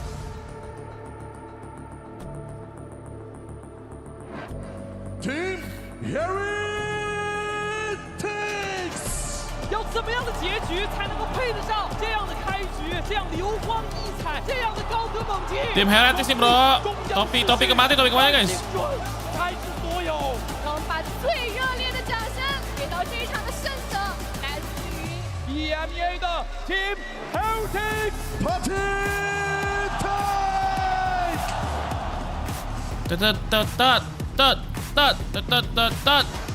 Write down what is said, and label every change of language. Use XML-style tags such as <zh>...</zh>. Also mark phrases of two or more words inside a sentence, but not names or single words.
<zh>Team Heretics 要怎么样的结局才能够配得上这样的开局，这样流光溢彩，这样的高歌猛进？</zh> <id>Tim Heretics nih bro. Topi kemana guys?</id> <zh>开始所有，让我们把最热烈的掌声给到这一场的胜者，来自于 EMEA 的 Team Heretics</zh> <en>Party Time</en>